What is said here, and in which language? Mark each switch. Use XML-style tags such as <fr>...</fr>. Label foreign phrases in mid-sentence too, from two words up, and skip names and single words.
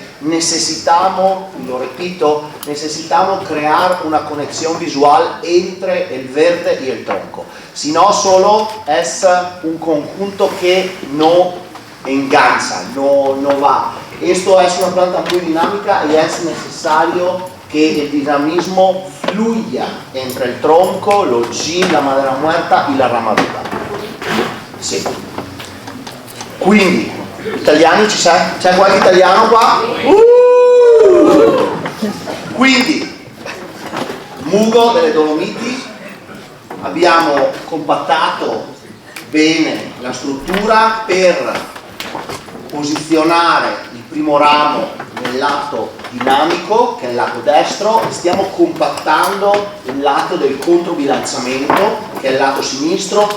<es>Necesitamos, y lo repito, necesitamos crear una conexión visual entre el verde y el tronco. Si no, solo es un conjunto que no engancha, no va. Esto es una planta muy dinámica y es necesario</es> <it>che il dinamismo</it> <es>fluya entre</es> <it>il tronco, lo gin,</it> <es>la madera muerta</es> <it>e la ramatura. Sì. Quindi, italiani, c'è qualche italiano qua? Quindi, Mugo delle Dolomiti, abbiamo compattato bene la struttura per posizionare il primo ramo nel lato dinamico, che è il lato destro, e stiamo compattando il lato del controbilanciamento, che è il lato sinistro.</it>